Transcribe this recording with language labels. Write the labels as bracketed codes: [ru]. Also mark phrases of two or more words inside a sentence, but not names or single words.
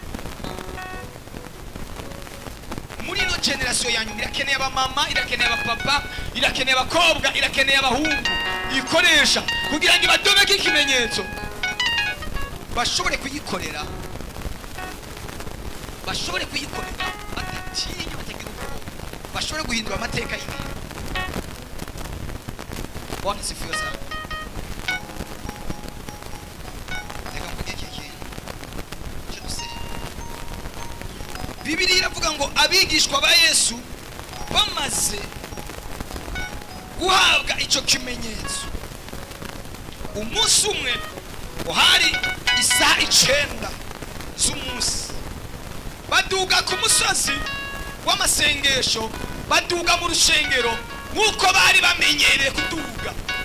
[rw] Muri ino generation ya nyuma irakeneye abamama, irakeneye abapapa, irakeneye abakobwa, irakeneye abahungu ikoresha kugira ngo ibadomeke ikimenyetso bashobore kuyikorera, bashobore kuyikorera batatinya, batagira ubwoba, bashobore guhindura amateka y'ibintu. [sw] Bwana sifiwe sana. [rw] Bibiliya iravuga ngo abigishwa ba Yesu bamaze guhabwa icyo kimenyetso, umunsi umwe uhari isaha 9 z'umunsi baduga ku musozi w'amasengesho, baduga mu rushengero nk'uko bari bamenyereye kuduga.